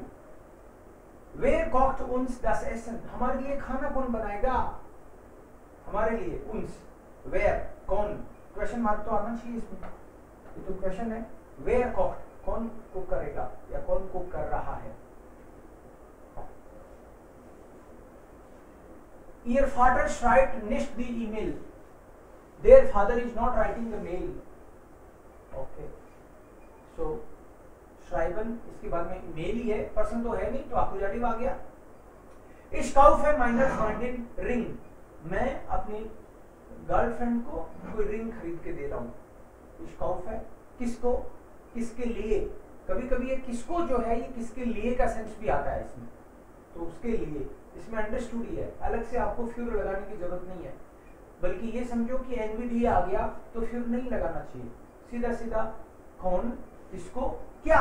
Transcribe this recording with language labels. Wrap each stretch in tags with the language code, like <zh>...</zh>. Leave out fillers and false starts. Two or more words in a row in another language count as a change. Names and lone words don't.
<de>Wer kocht uns das Essen,</de> <hi>हमारे लिए खाना कौन बनाएगा, हमारे लिए</hi> <de>uns, wer</de> <hi>कौन,</hi> <en>question mark</en> <hi>तो आना चाहिए इसमें, ये तो क्वेश्चन है।</hi> <de>wer kocht,</de> <hi>कौन कुक करेगा या कौन कुक कर रहा है।</hi> <de>Ihr Vater schreibt nicht die E-Mail.</de> <en>Their father is not writing the mail.</en> <hi>Okay.</hi> <de>So schreiben</de> <hi>इसके बाद में मेल ही है, पर्सन तो है नहीं, तो एक्कुजेटिव आ गया.</hi> <de>Ich kaufe meiner Freundin Ring.</de> <hi>मैं अपनी गर्लफ्रेंड को कोई रिंग खरीद के दे रहा हूँ.</hi> <de>Ich kaufe</de> <hi>किसको, किसके लिए. कभी कभी ये किसको जो है ये किसके लिए का सेंस भी आता है इसमें, तो उसके लिए इसमें अंडरस्टूड ही है, अलग से आपको फ्यूर लगाने की जरूरत नहीं है. बल्कि ये समझो कि एनवीडी आ गया तो फ्यूर नहीं लगाना चाहिए, सीधा सीधा कौन, किसको, क्या.</hi>